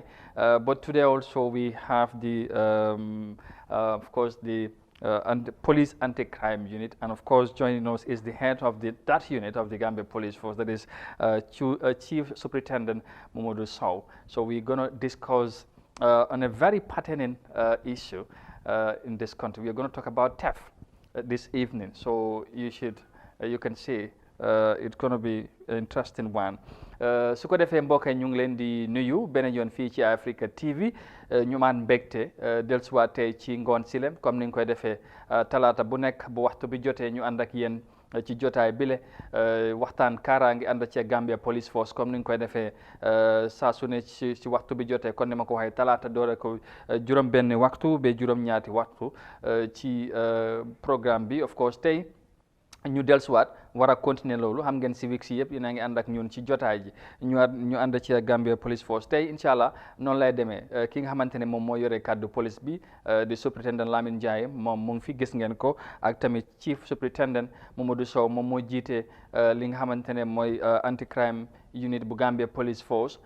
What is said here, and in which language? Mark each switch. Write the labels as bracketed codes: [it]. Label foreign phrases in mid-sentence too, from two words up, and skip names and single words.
[en] But today also we have the, of course, the Police Anti-Crime Unit, and of course joining us is the head of that unit of the Gambia Police Force, that is Chief Superintendent Mamadou Sow. So we're going to discuss on a very pertinent issue in this country. We're going to talk about theft this evening, so you can see it's going to be an interesting one. [wo] Su ko defee mbokk yi ñu ngi leen di nuyu beneen yoon fii ci Africa TV ñu maan mbégte dellusiwaat tey ci ngoon silem comme ni nga koy defee talaata bu nekk bu waxtu bi jotee ñu ànd ak yéen ci jotaay bile waxtaan kaaraange ànd ci Gambia Police Force comme ni nga koy defee saa su ne ci waxtu bi jotee kon ni ma ko waxee talaata doore ko juróom benn waxtu ba juróom ñaati waxtu ci programme bi. [en] Of course [wo] tey ñu dellusiwaat war a continuer loolu, xam ngeen civic si yëpp yéen a ngi ànd ak ñun ci jotaay ji ñu ànd ci Gambia Police Force tey [ar] incha allah [wo] noonu lay demee. Ki nga xamante ne moom moo yore kàddu police bi di Superintendent Lamin Ndiaye, moom mu ngi fi gis ngeen ko, ak tamit Chief Superintendent Mamadou Sow, moom moo jiite li nga xamante ne mooy [en] anti-crime unit [wo] bu Gambia Police Force.